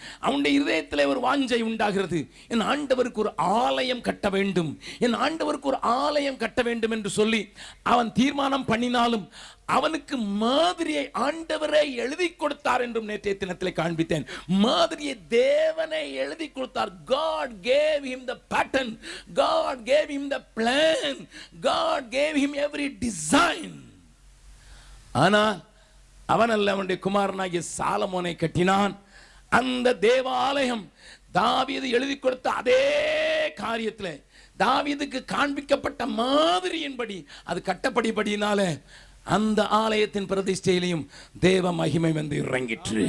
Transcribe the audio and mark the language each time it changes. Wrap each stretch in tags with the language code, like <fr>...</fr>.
<ta>அவனுடைய இதயத்தில் ஒரு வாஞ்சை உண்டாகிறது, என் ஆண்டவருக்கு ஒரு ஆலயம் கட்ட வேண்டும், என் ஆண்டவருக்கு ஒரு ஆலயம் கட்ட வேண்டும் என்று சொல்லி அவன் தீர்மானம் பண்ணினாலும் அவனுக்கு மாதிரியை ஆண்டவரை எழுதி கொடுத்தார் என்றும் நேற்றைய தினத்தில் காண்பித்தேன். மாதிரியை தேவனை எழுதி கொடுத்தார்.</ta> <en>God gave him the pattern, God gave him the plan, God gave him every design.</en> <ta>ஆனால் அவன் அல்ல, அவனுடைய குமாரனாகிய சாலமோனை கட்டினான். அந்த தேவாலயம் தாவீது எழுதி கொடுத்த அதே காரியத்தில் தாவீதுக்கு காண்பிக்கப்பட்ட மாதிரியின்படி அது கட்டப்படிபடியினால அந்த ஆலயத்தின் பிரதிஷ்டையிலையும் தேவ மகிமை வந்து இறங்கிற்று.</ta>